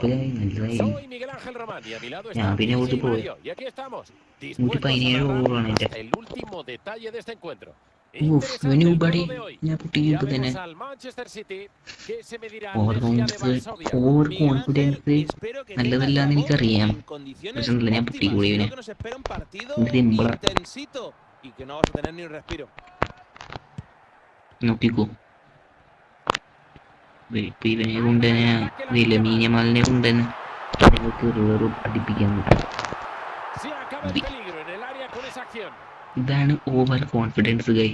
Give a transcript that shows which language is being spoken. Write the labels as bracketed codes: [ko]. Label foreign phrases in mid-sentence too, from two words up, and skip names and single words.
[es] Soy Miguel Ángel Román y a mi lado está DJ Mario. Y aquí estamos, dispuestos a narrar hasta el último detalle de este encuentro. Interesante el juego de hoy. Ya vemos al Manchester City que se medirá al Legia de Varsovia. Espero que [ml] nല്ലതല്ലാന്ന് എനിക്കറിയാം. പക്ഷെ ഞാൻ പൊട്ടിക്കൂടി ഇവനെ. [es] Intensito y que no vas a tener ni un respiro. [ml] നോക്കിക്കോ. ഇപ്പൊ ഇവനെ കൊണ്ട് തന്നെ ലമീൻ യമാലിനെ കൊണ്ട് തന്നെ പഠിപ്പിക്കാൻ പറ്റും. ഇതാണ് [en] over confidence guy.